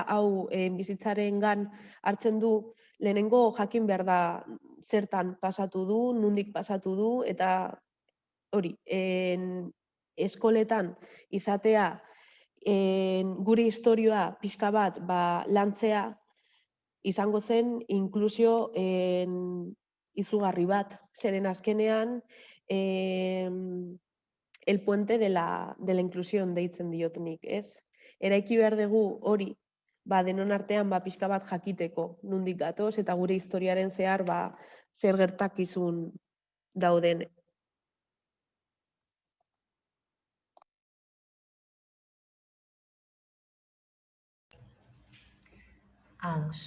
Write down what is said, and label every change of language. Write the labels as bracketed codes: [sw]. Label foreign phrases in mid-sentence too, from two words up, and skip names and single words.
[eu] hau bizitzarengan hartzen du, lehenengo jakin behar da zertan pasatu du, nundik pasatu du, eta hori, eskoletan izatea gure historioa pixka bat lantzea izango zen inklusio izugarri bat, zeren azkenean [es] el puente de la inclusión [eu] deitzen diotnik, ez? Eraiki behar dugu hori, denon artean pixka bat jakiteko nundik datoz eta gure historiaren zehar zer gertakizun dauden. Ados.